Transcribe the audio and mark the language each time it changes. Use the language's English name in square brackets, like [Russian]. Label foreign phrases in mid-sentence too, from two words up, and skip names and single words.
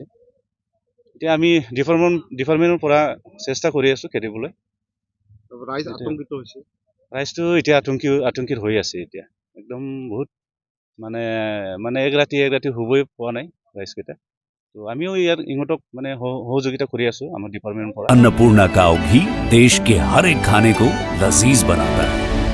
[Assamese] এতিয়া আমি ডিপাৰ্টমেণ্টৰ পৰা চেষ্টা কৰি আছো খেদিবলৈ। ৰাইজ আতংকিত হৈছে? ৰাইজটো এতিয়া আতংকিত হৈ আছে এতিয়া একদম বহুত, মানে এক ৰাতি শুবই পোৱা নাই ৰাইজকেইটা। তো আমিও ইয়াত ইহঁতক মানে সহযোগিতা কৰি আছো আমাৰ ডিপাৰ্টমেণ্টৰ পৰা। [Hindi] अन्नपूर्णा काव घी देश के हर एक खाने को लजीज बनाता है।